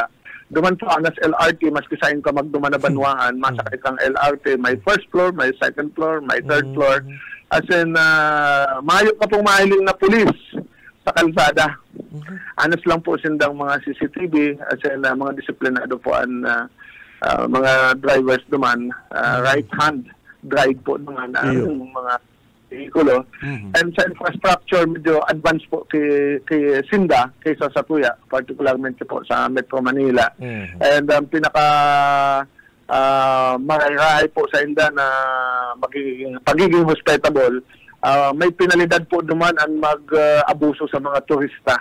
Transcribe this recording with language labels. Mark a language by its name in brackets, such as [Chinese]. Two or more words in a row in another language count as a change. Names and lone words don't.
[Bikol] Duman po ang LRT, maski saan ka magduman na banwaan, masakit ang LRT, may [English] first floor, [Bikol] may [English] second floor, [Bikol] may [English] third floor. As in, [Bikol] mayo ka pong mahiling na pulis sa kalsada. Anas lang po sindang mga CCTV, [English] as in, [Bikol] mga disiplinado po ang mga drivers duman, [English] right hand drive [Bikol] po naman ang mga vehikulo. And sa infrastructure, medyo advanced po kay Sinda kaysa sa Tuya, particularmente po sa Metro Manila. And pinaka mararay po sa Inda na pagiging hospitable, may penalidad po duman ang mag-abuso sa mga turista.